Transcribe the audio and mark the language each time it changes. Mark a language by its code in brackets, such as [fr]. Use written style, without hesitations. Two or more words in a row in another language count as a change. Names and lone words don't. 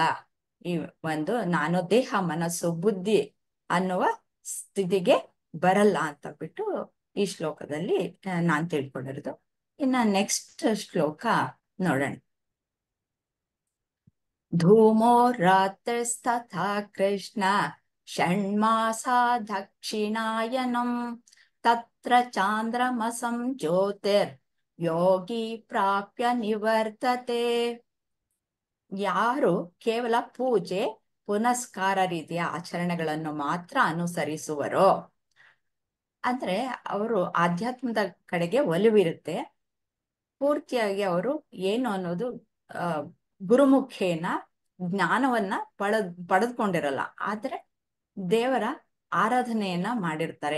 [kn] ಈ ಒಂದು ನಾನು ದೇಹ ಮನಸ್ಸು ಬುದ್ಧಿ ಅನ್ನುವ ಸ್ಥಿತಿಗೆ ಬರಲ್ಲ ಅಂತ ಬಿಟ್ಟು ಈ ಶ್ಲೋಕದಲ್ಲಿ ನಾನ್ ತಿಳ್ಕೊಂಡಿರೋದು. ಇನ್ನ ನೆಕ್ಸ್ಟ್ ಶ್ಲೋಕ ನೋಡೋಣ. [sa] ಧೂಮೋ ರಾತ್ರಿಸ್ತಥಾ ಕೃಷ್ಣ ಷಣ್ಮಾಸಾ ದಕ್ಷಿಣಾಯನಂ ತತ್ರ ಚಾಂದ್ರಮಸಂ ಜ್ಯೋತಿರ್ ಯೋಗಿ ಪ್ರಾಪ್ಯ ನಿವರ್ತತೆ. [kn] ಯಾರು ಕೇವಲ ಪೂಜೆ ಪುನಸ್ಕಾರ ರೀತಿಯ ಆಚರಣೆಗಳನ್ನು ಮಾತ್ರ ಅನುಸರಿಸುವರೋ, ಅಂದ್ರೆ ಅವರು ಆಧ್ಯಾತ್ಮದ ಕಡೆಗೆ ಒಲವಿರುತ್ತೆ, ಪೂರ್ತಿಯಾಗಿ ಅವರು ಏನು ಅನ್ನೋದು ಗುರುಮುಖೇನ ಜ್ಞಾನವನ್ನ ಪಡೆದುಕೊಂಡಿರಲ್ಲ, ಆದ್ರೆ ದೇವರ ಆರಾಧನೆಯನ್ನ ಮಾಡಿರ್ತಾರೆ.